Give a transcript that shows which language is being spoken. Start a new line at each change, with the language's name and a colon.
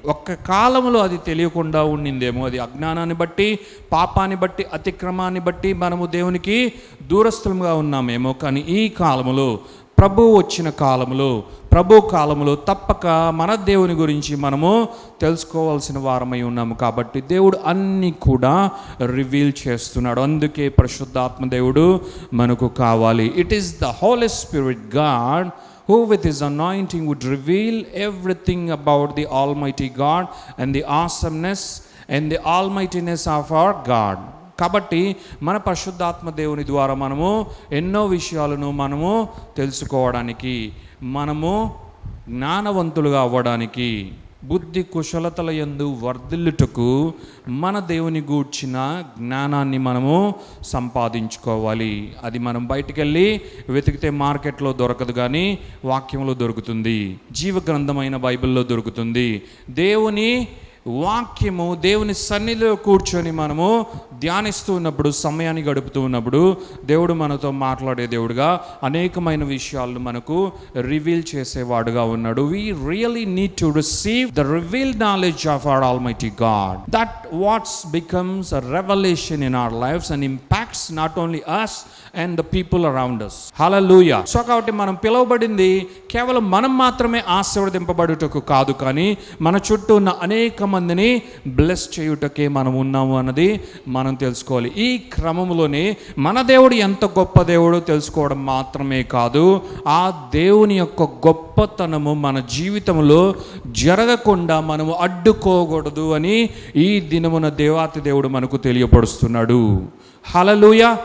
Telugu: ఒక్క కాలంలో అది తెలియకుండా ఉండిందేమో, అది అజ్ఞానాన్ని బట్టి, పాపాన్ని బట్టి, అతిక్రమాన్ని బట్టి మనము దేవునికి దూరస్థులుగా ఉన్నామేమో. కానీ ఈ కాలములో, ప్రభు వచ్చిన కాలములో తప్పక మన దేవుని గురించి మనము తెలుసుకోవాల్సిన వారమై ఉన్నాము. కాబట్టి దేవుడు అన్నీ కూడా రివీల్ చేస్తున్నాడు. అందుకే పరిశుద్ధాత్మ దేవుడు మనకు కావాలి.
English: It is the holy spirit God who with his anointing would reveal everything about the Almighty God and the awesomeness and the almightiness of our God. కాబట్టి మన పరిశుద్ధాత్మ దేవుని ద్వారా మనము ఎన్నో విషయాలను మనము తెలుసుకోవడానికి, మనము జ్ఞానవంతులుగా అవ్వడానికి, బుద్ధి కుశలతల యందు వర్ధిల్లుటకు మన దేవుని గూర్చిన జ్ఞానాన్ని మనము సంపాదించుకోవాలి. అది మనం బయటికెళ్ళి వెతికితే మార్కెట్లో దొరకదు, కానీ వాక్యంలో దొరుకుతుంది, జీవ గ్రంథమైన బైబిల్లో దొరుకుతుంది. దేవుని వాక్యము, దేవుని సన్నిధిలో కూర్చొని మనము ధ్యానిస్తూ ఉన్నప్పుడు, సమయాన్ని గడుపుతూ ఉన్నప్పుడు దేవుడు మనతో మాట్లాడే దేవుడుగా అనేకమైన విషయాలను మనకు రివీల్ చేసేవాడుగా ఉన్నాడు. We really need to receive the revealed knowledge of our Almighty God. That what becomes a revelation in our lives and impacts not only us and the people around us. Hallelujah.
Telugu: So కాబట్టి మనం పిలువబడింది కేవలం మనం మాత్రమే ఆశీర్వదింపబడుటకు కాదు, కానీ మన చుట్టూ ఉన్న అనేక మందిని బ్లెస్ చేయుటకే మనం ఉన్నాము అన్నది మనం తెలుసుకోవాలి. ఈ క్రమంలోనే మన దేవుడు ఎంత గొప్ప దేవుడో తెలుసుకోవడం మాత్రమే కాదు, ఆ దేవుని యొక్క గొప్పతనము మన జీవితంలో జరగకుండా మనము అడ్డుకోకూడదు అని ఈ దినమున దేవాతి దేవుడు మనకు తెలియపరుస్తున్నాడు. హల్లెలూయా.